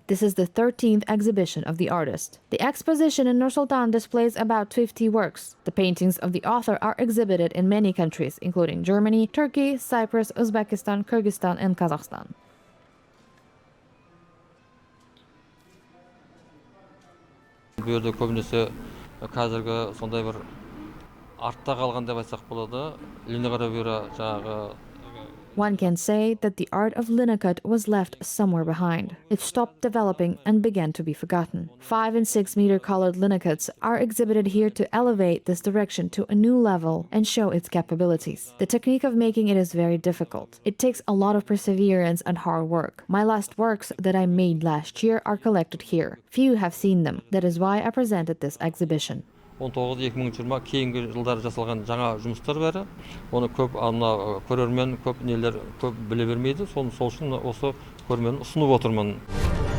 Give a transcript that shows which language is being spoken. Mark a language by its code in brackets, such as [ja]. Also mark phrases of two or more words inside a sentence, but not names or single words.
[en] This is the 13th exhibition of the artist. The exposition in Nur-Sultan displays about 50 works. The paintings of the author are exhibited in many countries, including Germany, Turkey, Cyprus, Uzbekistan, Kyrgyzstan, and Kazakhstan. [kk] Bu yerде көбінесе қазіргі сондай бір артта қалған деп айтсақ болады. Линогравюра жаңағы. [en] One can say that the art of linocut was left somewhere behind. It stopped developing and began to be forgotten. 5 and 6 meter colored linocuts are exhibited here to elevate this direction to a new level and show its capabilities. The technique of making it is very difficult. It takes a lot of perseverance and hard work. My last works that I made last year are collected here. Few have seen them. That is why I presented this exhibition. [kk] 19-2020 кейінгі жылдары жасалған жаңа жұмыстар бәрі. Оны көп көрермен, көп нелер көп біле бермейді. Сол үшін осы көрмені ұсынып отырмын.